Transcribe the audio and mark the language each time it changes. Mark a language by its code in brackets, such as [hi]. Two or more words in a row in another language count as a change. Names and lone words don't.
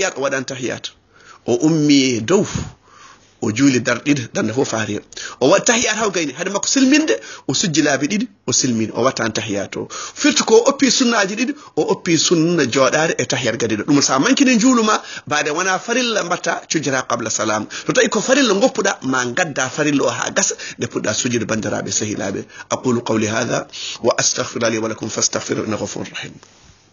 [ff] o waɗani tahiyat o ummi dow o juuli darɗe ɗiɗi darde fof faari o waɗi tahiyat haw gayni hade makko silminde o sujji laabi ɗiɗi o silmini o wattani tahiyat o firti ko oppi sunnaji ɗiɗi o oppi sunna joɗade e tahiyat gadi ɗo ɗum sa mankini juuluma baade wona farilla mbatta cujjata [ar] قبل السلام [ff] to tawi ko farilla goppuɗa ma gadda farilla o ha gasa nde puɗɗa sujude bandiraɓe sehilaɓe [ar] أقول قولي هذا وأستغفر لي ولكم فاستغفروه إنه غفور رحيم